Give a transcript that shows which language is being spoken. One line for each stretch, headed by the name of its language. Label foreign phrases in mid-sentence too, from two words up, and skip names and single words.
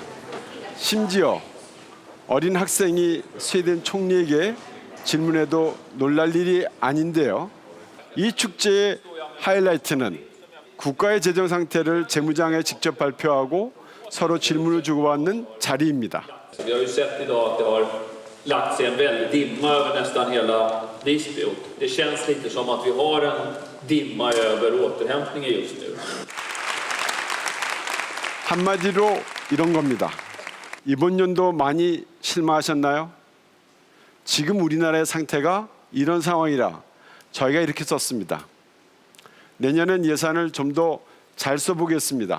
Korean: 심지어 어린 학생이 스웨덴 총리에게 질문해도 놀랄 일이 아닌데요. 이 축제의 하이라이트는 국가의 재정 상태를 재무장에 직접 발표하고 서로 질문을 주고받는 자리입니다.
Swedish: Vi har ju sett idag att det har lagt sig en väldig dimma över nästan hela Visby. Det känns lite som att vi har en dimma över återhämtningen just nu.
Korean: 한마디로 이런 겁니다. 이번 연도 많이 실망하셨나요? 지금 우리나라의 상태가 이런 상황이라 저희가 이렇게 썼습니다. 내년엔 예산을 좀 더 잘 써보겠습니다.